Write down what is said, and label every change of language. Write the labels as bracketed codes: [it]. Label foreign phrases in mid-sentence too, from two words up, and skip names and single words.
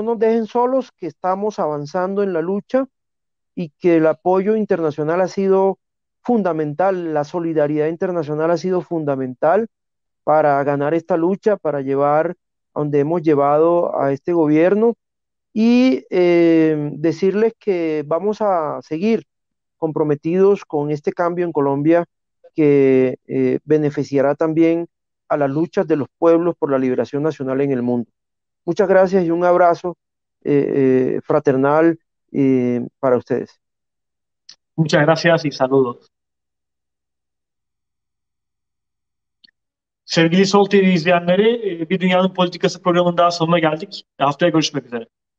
[es] nos dejen solos, que estamos avanzando en la lucha y que el apoyo internacional ha sido fundamental, la solidaridad internacional ha sido fundamental para ganar esta lucha, para llevar a donde hemos llevado a este gobierno y decirles que vamos a seguir comprometidos con este cambio en Colombia que beneficiará también a las luchas de los pueblos por la liberación nacional en el mundo. Muchas gracias y un abrazo fraternal para ustedes. Muchas gracias y saludos. [tr] Sevgili Sol TV izleyenleri, Bir Dünyanın Politikası programının daha sonuna geldik. Haftaya görüşmek üzere.